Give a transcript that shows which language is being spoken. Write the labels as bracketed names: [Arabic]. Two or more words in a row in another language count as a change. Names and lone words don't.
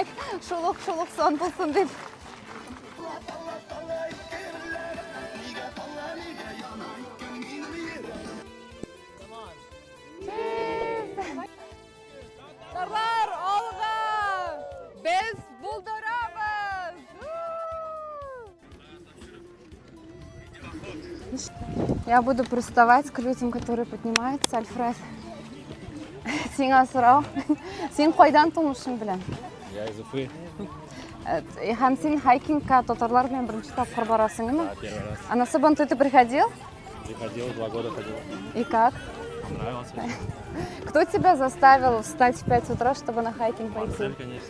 [Tatar] Шулык сан булсын дип. Татарлар, алга! Без булдырабыз! [Russian] Я буду приставать к людям, которые поднимаются. [Tatar] Альфред, сиңа сорау. Син кайдан тумышың белән? [Russian] Я из Уфы. [Tatar] Һәм син хайкингка татарлар белән беренче тапкыр барасыңмы? [Russian] Да, первый раз. А на Сабантуй ты приходил? Приходил, 2 года ходил. И как? Понравился. Кто тебя заставил встать в 5 утра, чтобы на хайкинг пойти? Марсель, конечно.